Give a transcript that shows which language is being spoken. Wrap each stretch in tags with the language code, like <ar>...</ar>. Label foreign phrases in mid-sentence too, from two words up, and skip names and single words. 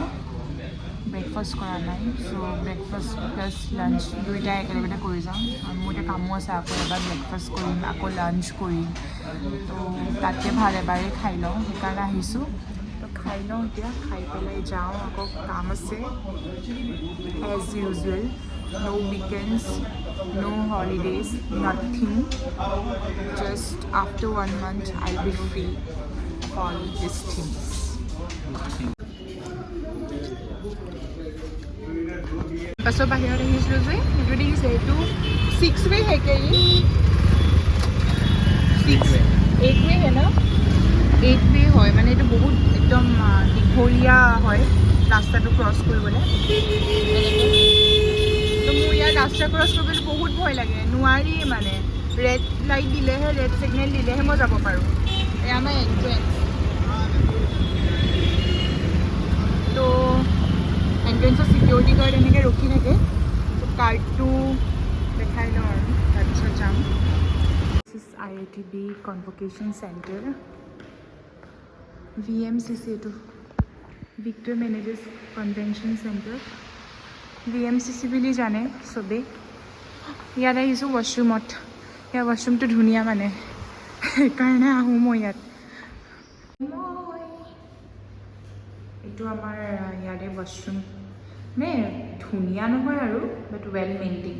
<as>ব্ৰেকফাষ্ট কৰা নাই, চ'</as> <en>breakfast plus lunch</en> <as>দুয়োটাই একেলগতে কৰি যাম। আৰু মোৰ এতিয়া কামো আছে, আকৌ এবাৰ ব্ৰেকফাষ্ট কৰিম, আকৌ লাঞ্চ কৰিম, তো তাতকৈ ভাল এবাৰেই খাই লওঁ, সেইকাৰণে আহিছোঁ। তো খাই লওঁ এতিয়া, খাই পেলাই যাওঁ, আকৌ কাম আছে</as> <en>as usual. No weekends, no holidays, nothing. Just after 1 month, I'll be free of all these things.</en> <hi>बसों बाहर</hi> <as>আহিছিলোঁ যে সেইটো দেখিছে, এইটো</as> <hi>6 वे है क्या ये? 8 वे है ना?</hi> <as>8 वे হয়, মানে এইটো বহুত একদম দীঘলীয়া হয় ৰাস্তাটো ক্ৰছ কৰিবলৈ। তো মোৰ ইয়াত ৰাস্তা ক্ৰছ কৰিবলৈ বহুত ভয় লাগে, নোৱাৰি মানে।</as> <en>red light</en> <as>দিলেহে,</as> <en>red signal</en> <as>দিলেহে মই যাব পাৰোঁ। এয়া আমাৰ এণ্ট্ৰেঞ্চ। তো এণ্ট্ৰেঞ্চৰ</as> <en>security guard</en> <as>এনেকৈ ৰখি থাকে, তো কাৰ্ডটো দেখাই IIT Convocation Center.</as> <en>VMCC to Victor Managers Convention Center.</en> <as>VMCC বুলি জানে সবে। ইয়াত আহিছোঁ ৱাশৰুমত। ইয়াৰ ৱাশৰুমটো ধুনীয়া মানে সেইকাৰণে আহোঁ মই ইয়াত। এইটো আমাৰ ইয়াৰে ৱাশৰুম মানে ধুনীয়া নহয় আৰু</as> <en>but well maintain.</en>